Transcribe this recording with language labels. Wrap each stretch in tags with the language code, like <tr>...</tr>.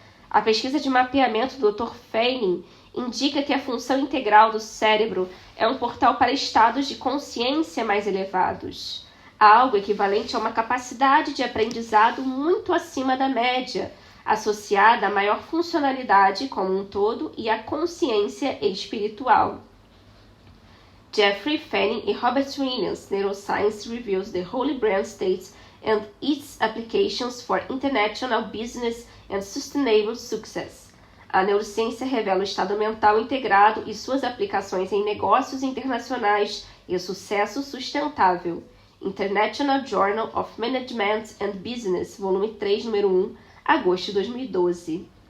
<pt>A pesquisa de mapeamento do Dr. Fanning indica que a função integral do cérebro é um portal para estados de consciência mais elevados, algo equivalente a uma capacidade de aprendizado muito acima da média, associada à maior funcionalidade como um todo e à consciência espiritual.</pt> <en>Jeffrey Fanning e Robert Williams, Neuroscience Reviews the Holy Brand State and its Applications for International Business and Sustainable Success.</en> <pt>A neurociência revela o estado mental integrado e suas aplicações em negócios internacionais e o sucesso sustentável.</pt> <en>International Journal of Management and Business, volume 3, número 1, agosto de 2012.</en>